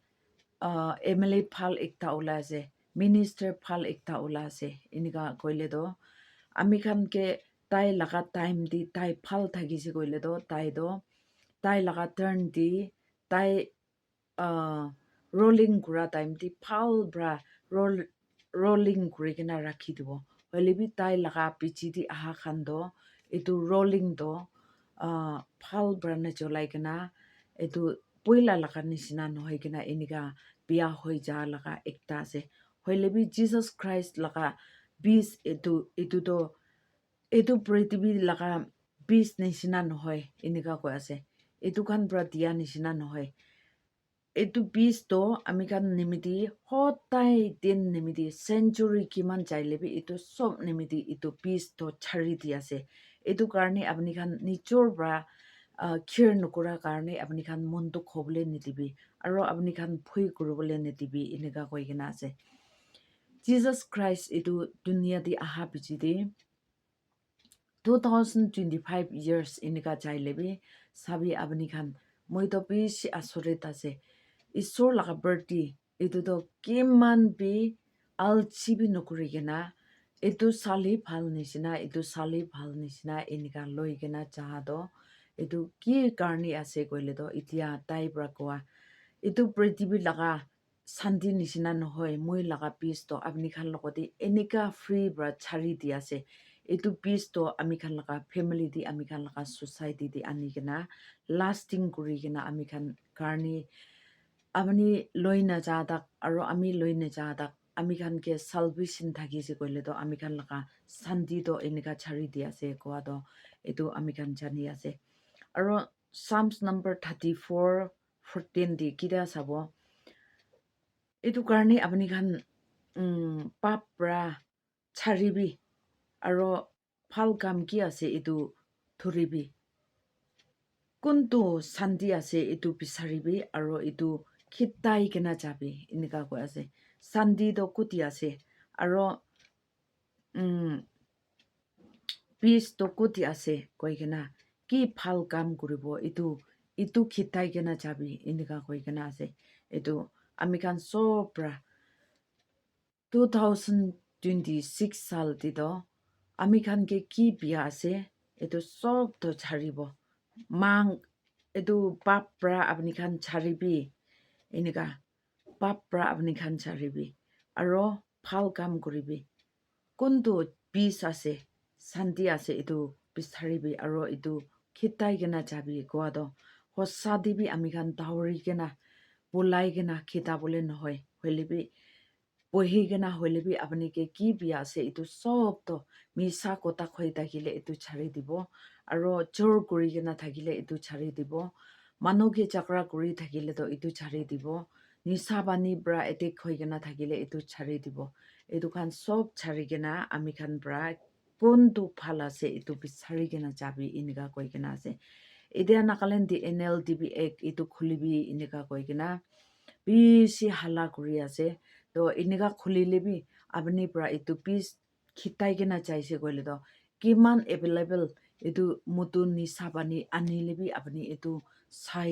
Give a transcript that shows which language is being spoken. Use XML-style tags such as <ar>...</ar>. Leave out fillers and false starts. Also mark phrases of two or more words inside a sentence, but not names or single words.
<nag>MLA phal ekta ula ase minister phal ekta ula ase inika koile do ami khan ke tai laga time di tai phal thagise koile do tai laga turn di tai rolling kura time di phal bra rolling kuri kena rakhi dibo hoile bi tai laga pichi di aha khan do itu rolling do phal bra na cholai kena itu poila laga nishina nohoi kena enika bia hoi ja laga ekta ase hoile bi Jesus Christ laga bis itu to itu prithibi laga bis nishina nohoi enika koi ase itu khan pra dia nishina nohoi itu bis to ami khan nimiti hotai din nimiti century kiman jailebi itu sob nimiti itu bis to chari di ase itu karni apni khan nichor bra care nukura karni apni khan mon to khobole nitibi aro apni khan phui kurubole nitibi enika koi kena ase Jesus Christ itu dunia di aha bichi de 2025 years enika jailebi sabi apni khan moi to bishi asorit ase isor laga birthday itu to kiman bi alchi bi nokuri kena itu sali phal nishina enika loi kena jaha do etu ki karni ase koile to itia tai pra koa etu prithibi laga shanti nishina nohoy moi laga peace to apni khan logoti enika free bra chari di ase etu peace to ami khan laga family di ami khan laga society di ani kena lasting kuri kena ami khan karni apni loina jadak aro ami loina jadak ami khan ke salvation thaki se koile to ami khan laga shanti to enika chari di ase koa to etu ami khan jani ase aro Psalms number 34:14 di kida sabo etu karni apni khan papra charibi aro phal kam ki ase etu thuribi kuntu shanti ase etu bisaribi aro etu khitai kena jabi enika koi ase shanti to kuti ase aro peace to kuti ase koi kena ki phal kam kuribo etu khitai kena jabi enika koi kena ase etu ami khan sobra 2026 sal ti do ami khan ke ki bia ase etu sob to charibo mang etu papra apni khan charibi enika papra apni khan charibi aro phal kam kuribi kuntu peace ase shanti ase etu bisaribi aro etu khitai kena jabi koa do hossa dibi ami khan dawri kena bulai kena khita bole nohoy hoilebi bohi kena hoilebi apni ke ki bia ase etu sob to misa kota khoi takile etu chari dibo aro jor kuri kena thakile etu chari dibo manu ke chakra kuri thakile to etu chari dibo nisa bani bra attack hoi kena thakile etu chari dibo etu khan sob chari kena ami khan bra kuntu phal ase etu bisari kena jabi enika koi kena ase edia Nagaland di NLTV ek etu khulibi enika koi kena bisi hala kuri ase to enika khulilebi apni pra etu peace khitai kena chaise koile to kiman available etu mutun nisa bani anilebi apni etu sai</nag>